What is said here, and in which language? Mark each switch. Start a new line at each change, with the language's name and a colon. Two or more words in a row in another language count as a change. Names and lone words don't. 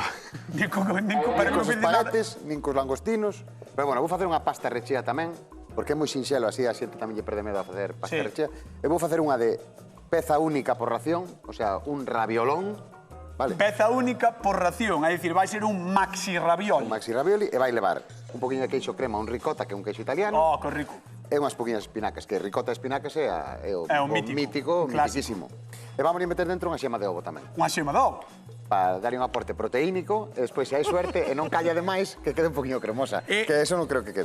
Galician: nin co Nin pero cos non nada. espaguetes, nin cos langostinos. Pero bueno, vou facer unha pasta rechea tamén, porque é moi sinxelo, así a xente tamén lle perde medo a facer pasta Sí. rechea. E vou facer unha de peza única por ración,
Spanish: o sea,
Galician: un raviolón, vale? Peza única por ración, é dicir, vai ser un maxi ravioli. Un maxi ravioli e vai levar un poquinho de queixo crema, un ricota, que é un queixo italiano, Oh, que rico. e unhas poquinhas espinacas, que ricota e espinacas é o É o mítico, mítico, un clásico. mitiquísimo. E vamos a meter dentro unha xema de ovo tamén, Unha xema de ovo. para darlle un aporte proteínico, e despois, se hai suerte, e non calla demais, que quede un poquinho cremosa, que eso non creo que quede.